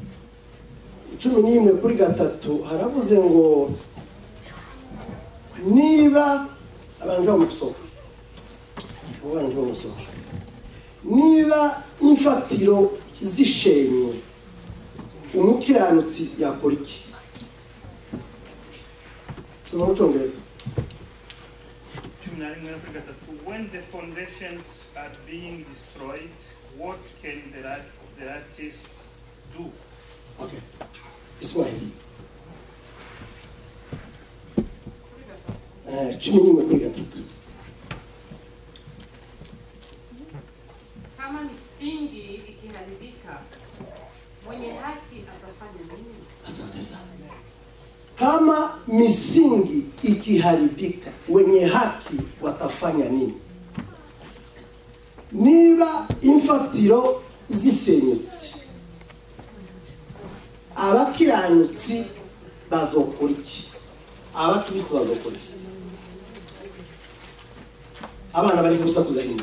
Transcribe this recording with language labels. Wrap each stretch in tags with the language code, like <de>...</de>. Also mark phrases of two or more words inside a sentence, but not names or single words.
<rw>11:3 haravuze ngo niba abantu bamusohoka niba imfatiro zishenywe umukiranutsi yakora iki? Soma mu Cyongereza.</rw> <en>When the foundations are being destroyed, what can the righteous do?</en> <rw>Okay. Iswahili. 11:3.</rw> <sw>Kama misingi ikiharibika, mwenye haki atafanya nini? Asante sana. Kama misingi ikiharibika, wenye haki watafanya nini?</sw> <rn>Niba imfatiro zisenyutse, abakiranutsi bazokora iki? Abakristo bazokora iki? Abana bari gusakuza hino.</rn>